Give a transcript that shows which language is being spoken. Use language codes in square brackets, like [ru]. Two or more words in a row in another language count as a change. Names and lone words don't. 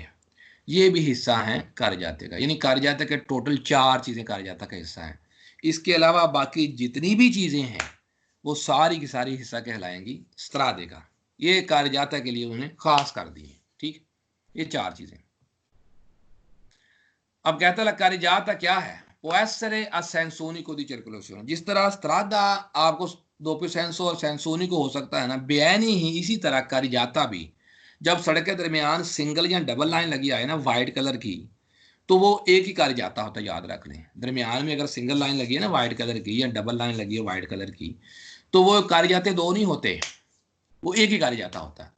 [hi] ये भी हिस्सा हैं कार्यजाते का, यानी कार्यजाते के टोटल 4 चीज़ें कार्यजाता का हिस्सा हैं। इसके अलावा बाकी जितनी भी चीज़ें हैं वो सारी की सारी हिस्सा कहलाएंगी स्त्रादे का। ये कार्यजाता के लिए उन्हें खास कर दिए, ठीक, ये 4 चीज़ें। अब कहता है कार्यजाता क्या है, [it] può essere a senso unico di circolazione। [hi] जिस तरह strada आपको [it] doppio senso [hi] और [it] senso unico [hi] हो सकता है ना, बेआइनी ही इसी तरह कार्यजाता भी जब सड़क के दरमियान सिंगल या [en] double line [hi] लगी आए ना [en] white color [hi] की, तो वो एक ही कार्यजाता होता है, याद रख लें। दरमियान में अगर [en] single line [hi] लगी है ना [en] white color [hi] की, या [en] double line [hi] लगी है [en] white color [hi] की, तो वो कार्यजाते 2 नहीं होते, वो एक ही कार्यजाता होता है।